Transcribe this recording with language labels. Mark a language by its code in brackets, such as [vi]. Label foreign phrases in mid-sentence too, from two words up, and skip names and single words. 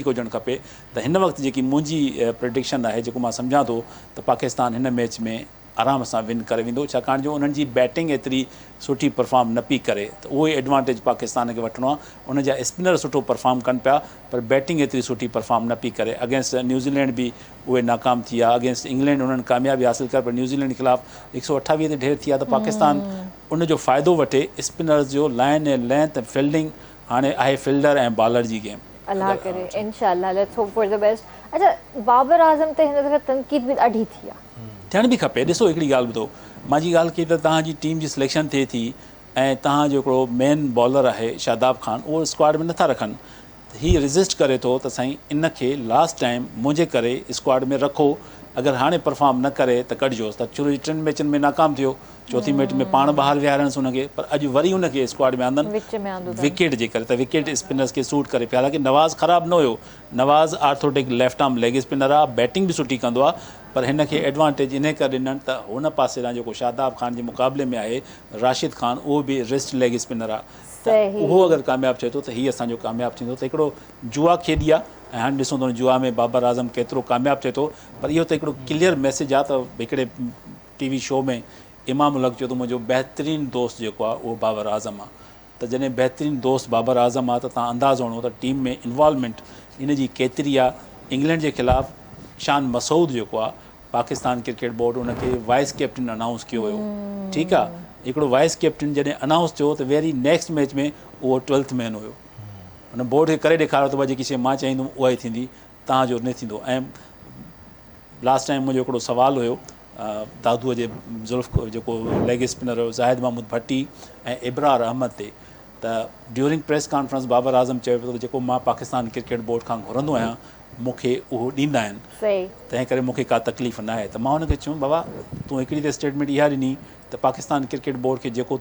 [sd] हुजणु खपे त हिन वक़्तु जेकी मुंहिंजी प्रिडिक्शन आहे जेको मां सम्झां थो त पाकिस्तान हिन मैच में आराम सां विन करे वेंदो छाकाणि जो उन्हनि जी बैटिंग एतिरी सुठी परफॉर्म न पई करे त उहो ई एडवांटेज पाकिस्तान खे वठिणो आहे उन जा स्पिनर सुठो परफॉर्म कनि पिया पर बैटिंग एतिरी सुठी परफॉर्म न पई करे अगेंस्ट न्यूज़ीलैंड बि उहे नाकाम थी विया अगेंस्ट इंग्लैंड उन्हनि कामयाबी हासिलु करे पर न्यूज़ीलैंड जे ख़िलाफ़ु 128 ते ढेर थी विया त पाकिस्तान उन जो फ़ाइदो वठे स्पिनर्स जो लाइन ऐं लेंथ ऐं फील्डिंग हाणे आहे फील्डर ऐं बॉलर जी गेम [en] अल्लाह करे इंशाल्लाह let's hope for the best. [sd] अच्छा बाबर आज़म ते हिन दफ़े तनक़ीद बि ॾाढी थी आहे थियण बि खपे ॾिसो हिकिड़ी ॻाल्हि ॿुधो मां जी ॻाल्हि कई त तव्हांजी टीम जी सिलेक्शन थिए थी ऐं तव्हांजो हिकिड़ो [en] main bowler [sd] आहे शादाब ख़ान उहो स्क्वाड में नथा रखनि हीअ रजिस्ट करे थो त साईं इन खे [en] last time [sd] मुंहिंजे करे स्क्वाड में रखो अगरि हाणे परफॉर्म न करे त कढिजोसि त शुरू जी 3 मैचनि में नाकाम थियो चौथी मैच में पाण ॿाहिरि विहारणसि हुनखे पर अॼु वरी हुनखे स्क्वाड में आंदनि विकेट जे करे त विकेट स्पिनर्स खे सूट करे पिया हालांकि नवाज़ ख़राबु न हुयो नवाज़ [en] orthodox left arm leg spinner [sd] आहे बैटिंग बि सुठी कंदो आहे पर हिन खे एडवांटेज इन करे ॾिननि त हुन पासे खां जेको शादाब ख़ान जे मुक़ाबले में आहे राशिद ख़ान उहो बि [en] wrist leg spinner [sd] आहे त उहो अगरि कामयाबु थिए थो त हीअ असांजो कामयाबु थींदो त हिकिड़ो जुआ खेॾी आहे ऐं हाणे ॾिसूं था जुआ में बाबर आज़म केतिरो कामयाबु थिए थो पर इहो त हिकिड़ो [en] clear message [sd] आहे त हिकिड़े TV शो में इमाम उलग चयो त मुंहिंजो बहितरीनु दोस्त जेको आहे उहो बाबर आज़म आहे त जॾहिं बहितरीनु दोस्त बाबर आज़म आहे त तव्हां अंदाज़ो हणो त टीम में इन्वॉल्वमेंट इन जी केतिरी आहे इंग्लैंड जे ख़िलाफ़ु शान मसूद जेको आहे पाकिस्तान क्रिकेट बोर्ड उनखे [en] vice captain [sd] अनाउंस कयो हुयो ठीकु आहे हिकिड़ो [en] vice captain [sd] जॾहिं अनाउंस थियो त [en] very next match [sd] में उहो [en] 12th man [sd] हुयो हुन बोर्ड खे करे ॾेखारियो त भई जेकी शइ मां चाहींदुमि उहा ई थींदी तव्हांजो न थींदो ऐं [en] last time [sd] मुंहिंजो हिकिड़ो सुवालु हुयो दादूअ जे ज़ुल्फ़ जेको लेग स्पिनर हुयो ज़ाहिद महमूद भट्टी ऐं इब्रार अहमद ते त [en] during press conference [sd] बाबर आज़म चयो पियो त जेको मां पाकिस्तान क्रिकेट बोर्ड खां घुरंदो आहियां मूंखे उहो ॾींदा आहिनि तंहिं करे मूंखे का तकलीफ़ न आहे त मां हुनखे चयुमि बाबा तूं हिकिड़ी त स्टेटमेंट इहा ॾिनी त पाकिस्तान क्रिकेट बोर्ड खे जेको